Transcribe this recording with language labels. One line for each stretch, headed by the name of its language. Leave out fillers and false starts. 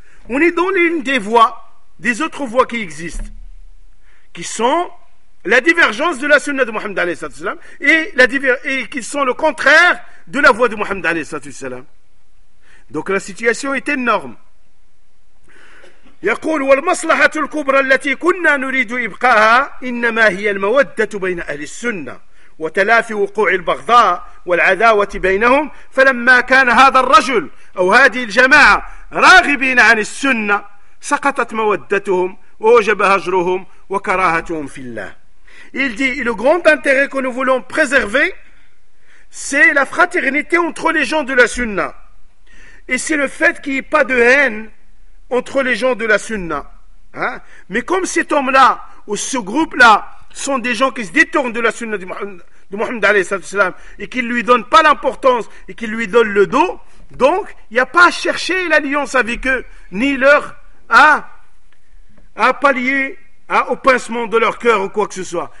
French: On est dans l'une des voies, des autres voies qui existent, qui sont la divergence de la sunna de Muhammad
Arabic: alayhi sallallahu alayhi wa sallam
French: et qui sont le contraire de la voie de Muhammad alayhi sallallahu alayhi wa sallam. Donc la situation est énorme.
Arabic: يقول والمصلحة الكبرى التي كنا نريد إبقاها إنما هي المودة بين أهل السنة وتلافي وقوع البغضاء والعداوة بينهم فلما كان هذا الرجل أو هذه الجماعة راغبين عن السنة سقطت مودتهم ووجب هجرهم وكراهتهم في الله.
French: Il dit, le grand intérêt que nous voulons préserver, c'est la fraternité entre les gens de la Sunna. Et c'est le fait qu'il n'y ait pas de haine entre les gens de la sunna. Hein? Mais comme cet homme-là, ou ce groupe-là, sont des gens qui se détournent de la sunna de Mohammed
Arabic: alayhi sallallahu alayhi wa sallam,
French: et qui ne lui donnent pas l'importance, et qui lui donnent le dos, donc, il n'y a pas à chercher l'alliance avec eux, ni leur à pallier au pincement de leur cœur, ou quoi que ce soit.